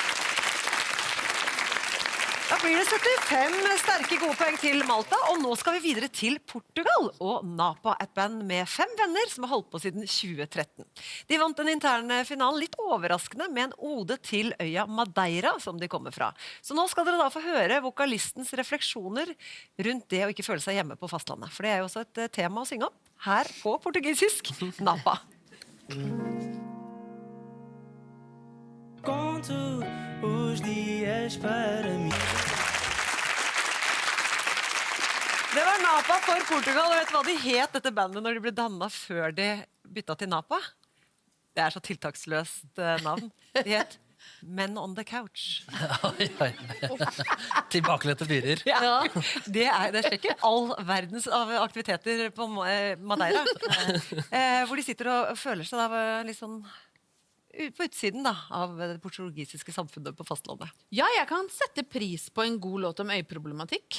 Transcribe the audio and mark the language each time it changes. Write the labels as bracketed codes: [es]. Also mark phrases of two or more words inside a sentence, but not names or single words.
[no] Da blir det 75 sterke gode poeng til Malta, og nå skal vi videre til Portugal og Napa, et band med 5 venner som har holdt på siden 2013. De vant den interne finalen litt overraskende med en ode til øya Madeira, som de kommer fra. Så nå skal dere da få høre vokalistens refleksjoner rundt det å ikke føle seg hjemme på fastlandet, for det er jo også et tema å synge om her på portugisisk Napa. [pt] Conto os dias para mim. [no] Det var Napa for Portugal, og vet du hva de het dette bandet når de ble dannet før de bytta til Napa? Det er så tiltaksløst navn. De het Men on the Couch. Tilbakelette fyrer. Ja, det er ikke all verdens aktiviteter på Madeira. Hvor de sitter og føler seg da litt sånn på utsiden da, av det portugisiske samfunnet på fastlandet. Ja, jeg kan sette pris på en god låt om øyeproblematikk.